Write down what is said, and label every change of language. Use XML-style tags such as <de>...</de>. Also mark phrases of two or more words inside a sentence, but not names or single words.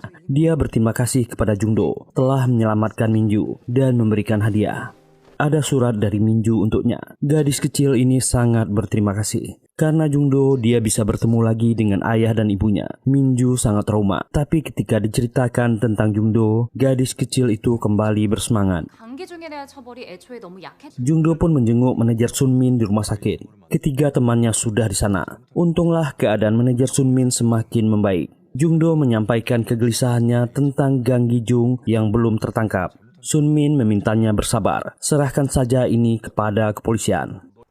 <id>Dia berterima kasih kepada Jung-do telah menyelamatkan Minju dan memberikan hadiah. Ada surat dari Minju untuknya. Gadis kecil ini sangat berterima kasih. Karena Jung-do, dia bisa bertemu lagi dengan ayah dan ibunya. Minju sangat trauma. Tapi ketika diceritakan tentang Jung-do, gadis kecil itu kembali bersemangat.</id> <ko>강기중에 대한 처벌이 애초에 너무 약했.</ko> <id>Jung-do pun menjenguk manajer Sun Min di rumah sakit. Ketiga temannya sudah di sana. Untunglah keadaan manajer Sun Min semakin membaik. Jung-do menyampaikan kegelisahannya tentang Gang Gi-jung yang belum tertangkap. Sun Min memintanya bersabar. Serahkan saja ini kepada kepolisian.</id>